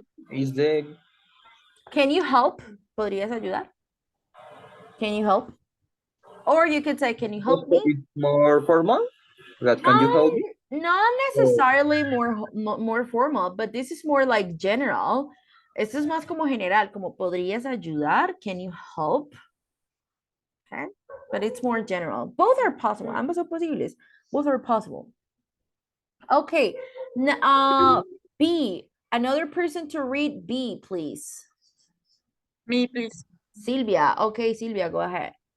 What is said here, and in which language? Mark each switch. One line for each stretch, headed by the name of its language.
English: Is the Can you help?
Spanish: ¿Podrías ayudar?
English: Can you help? Or you could say, can you help me? more formal? That can you help me? Not necessarily more formal, but this is more like general.
Spanish: Esto es más como general, como podrías ayudar,
English: can you help? Okay, but it's more general. Both are possible.
Spanish: Ambos son posibles.
English: Both are possible. Okay, B. Another person to read B, please. Me, please. Silvia. Okay, Silvia, go ahead.